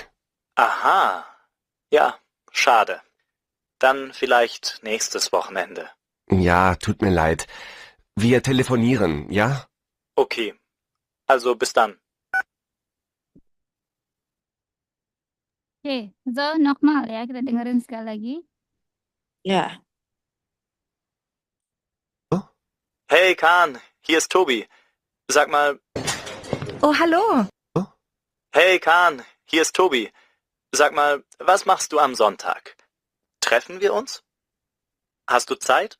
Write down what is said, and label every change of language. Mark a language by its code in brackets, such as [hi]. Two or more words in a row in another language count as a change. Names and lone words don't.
[de] Aha, ja, schade. Dann vielleicht nächstes Wochenende. Ja, tut mir leid. Wir telefonieren, ja? Okay, also bis dann. [id] Oke, so nochmal ya, kita dengerin sekali lagi. [de] Ja. Hey Kahn, hier ist Tobi. Sag mal, Oh, hallo. hey Kahn, hier ist Tobi. Sag mal, was machst du am Sonntag? Treffen wir uns? Hast du Zeit?